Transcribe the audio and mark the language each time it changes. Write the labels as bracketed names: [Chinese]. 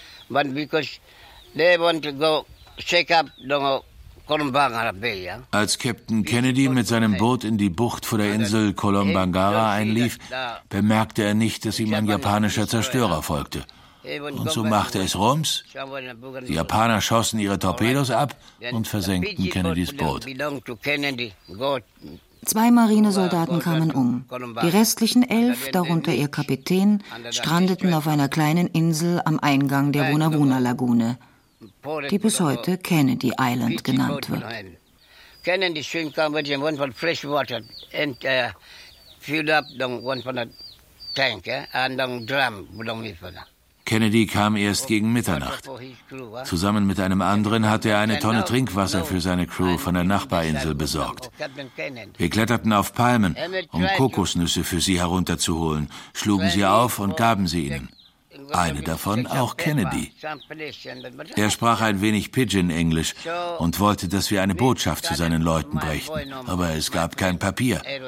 [English] But because they want to go check up the [German] Als Captain Kennedy mit seinem Boot in die Bucht vor der Insel Kolombangara einlief, bemerkte er nicht, dass ihm ein japanischer Zerstörer folgte. Und so machte es Rums. Die Japaner schossen ihre Torpedos ab und versenkten Kennedys Boot. 2 Marinesoldaten kamen um. Die restlichen 11, darunter ihr Kapitän, strandeten auf einer kleinen Insel am Eingang der Wunawuna-Lagune, die bis heute Kennedy Island genannt wird. [English] Kennedy soon come with him one for fresh water and filled up the one for the tank and the drum. [German] Kennedy kam erst gegen Mitternacht. Zusammen mit einem anderen hatte er eine Tonne Trinkwasser für seine Crew von der Nachbarinsel besorgt. Wir kletterten auf Palmen, um Kokosnüsse für sie herunterzuholen, schlugen sie auf und gaben sie ihnen. Eine davon auch Kennedy. Er sprach ein wenig Pidgin-Englisch und wollte, dass wir eine Botschaft zu seinen Leuten brächten, aber es gab kein Papier.